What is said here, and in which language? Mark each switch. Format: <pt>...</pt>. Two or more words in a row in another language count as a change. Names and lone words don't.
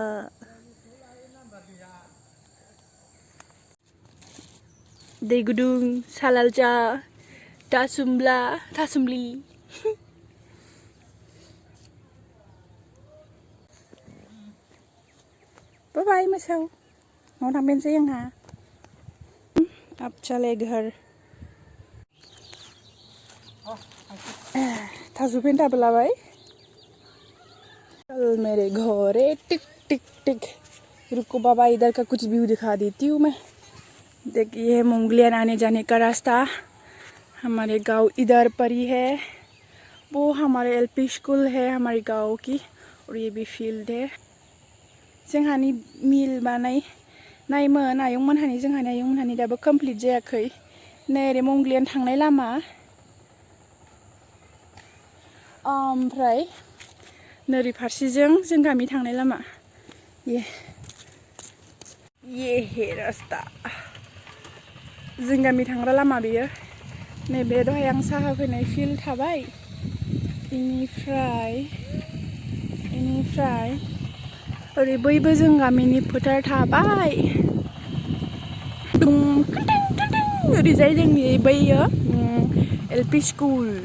<brx>दै गुदुं, सालालजा, थासुमलि। बाय मोसौ न'आव थांफिनसै जोंहा।</brx> <hi>अब चले घर।</hi> <brx>थाजुफेन टाबो लाबाय।</brx> <hi>चल मेरे घरे टिक टिक टिक। रुको बाबा, इधर का कुछ व्यू दिखा देती हूँ मैं। देखिए मंगोलियन आने जाने का रास्ता। हमारे गांव इधर पर ही है। वो हमारे एलपी स्कूल है हमारे गांव की, और ये भी फील्ड है।</hi> <brx>जोंहानि मिल बानायनायमोन आयंमोनहानि, जोंहानि आयंमोनहानि दाबो कमप्लिट जायाखै। नै ओरै मंगोलियान थांनाय लामा। ओमफ्राय नोरै फारसेजों जों गामि थांनाय लामा।</brx> <hi>ये है रास्ता।</hi> <brx>जों गामि थांग्रा लामा बेयो। नैबे दहाय आं साहा फैनाय फिल्ड थाबाय। इनिफ्राय ओरै बैबो जों गामिनि फोथार थाबाय। ओरैजाय जोंनि बैयो एलपि स्कुल।</brx>